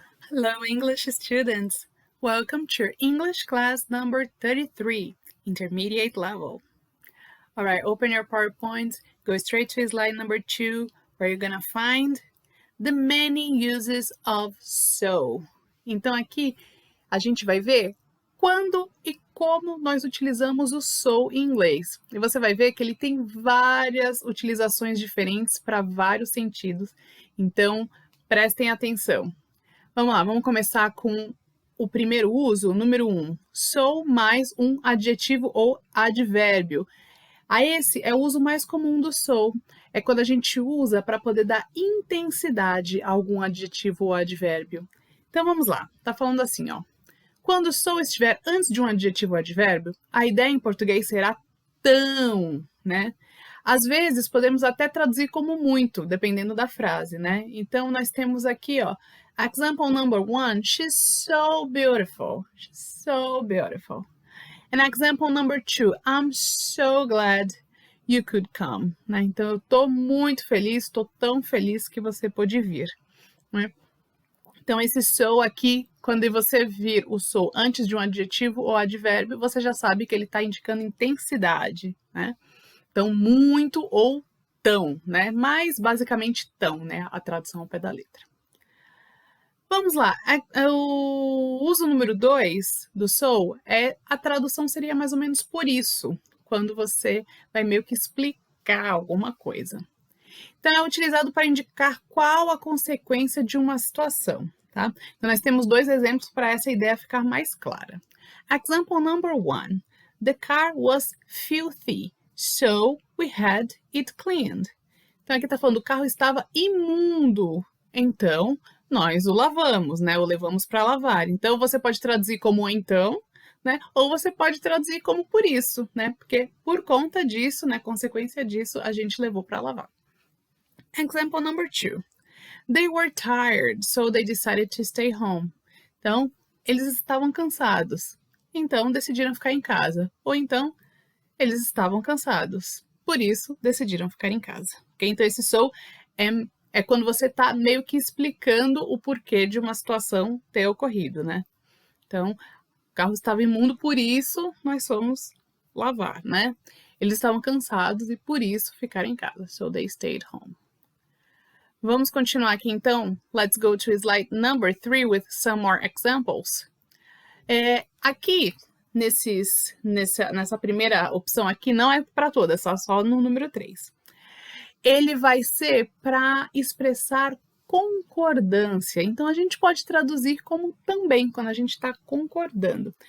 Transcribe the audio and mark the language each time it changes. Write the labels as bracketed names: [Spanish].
[English] Hello, English students. Welcome to your English class number 33, intermediate level. All right, open your PowerPoint, go straight to slide number 2, where you're gonna find the many uses of so. [Portuguese] Então aqui a gente vai ver quando e como nós utilizamos o so em inglês. E você vai ver que ele tem várias utilizações diferentes para vários sentidos. Então, prestem atenção. Vamos lá, vamos começar com o primeiro uso, número 1. So mais um adjetivo ou advérbio. Esse é o uso mais comum do so. É quando a gente usa para poder dar intensidade a algum adjetivo ou advérbio. Então vamos lá, tá falando assim, ó. Quando so estiver antes de um adjetivo ou advérbio, a ideia em português será tão, né? Às vezes podemos até traduzir como muito, dependendo da frase, né? Então nós temos aqui, ó, [English] example number 1, she's so beautiful. She's so beautiful. And example number 2, I'm so glad you could come. [Portuguese] Né? Então, eu tô muito feliz, tô tão feliz que você pôde vir. Né? Então, esse so aqui, quando você vir o so antes de um adjetivo ou advérbio, você já sabe que ele está indicando intensidade, né? Então, muito ou tão, né? Mas, basicamente, tão, né? A tradução ao pé da letra. Vamos lá, o uso número 2 do so, a tradução seria mais ou menos por isso, quando você vai meio que explicar alguma coisa. Então, é utilizado para indicar qual a consequência de uma situação, tá? Então, nós temos 2 exemplos para essa ideia ficar mais clara. [English] Example number 1, the car was filthy, so we had it cleaned. [Portuguese] Então, aqui está falando, o carro estava imundo, então nós o lavamos, né? O levamos para lavar. Então, você pode traduzir como então, né? Ou você pode traduzir como por isso, né? Porque por conta disso, né? Consequência disso, a gente levou para lavar. [English] Example number 2. They were tired, so they decided to stay home. [Portuguese] Então, eles estavam cansados, então decidiram ficar em casa. Ou então, eles estavam cansados, por isso decidiram ficar em casa. Okay? Então, esse so é quando você está meio que explicando o porquê de uma situação ter ocorrido, né? Então, o carro estava imundo, por isso nós fomos lavar, né? Eles estavam cansados e por isso ficaram em casa. [English] So they stayed home. [Portuguese] Vamos continuar aqui então. [English] Let's go to slide number 3 with some more examples. [Portuguese] Aqui, nessa primeira opção aqui, não é para todas, só no número 3. Ele vai ser para expressar concordância. Então, a gente pode traduzir como também, quando a gente está concordando.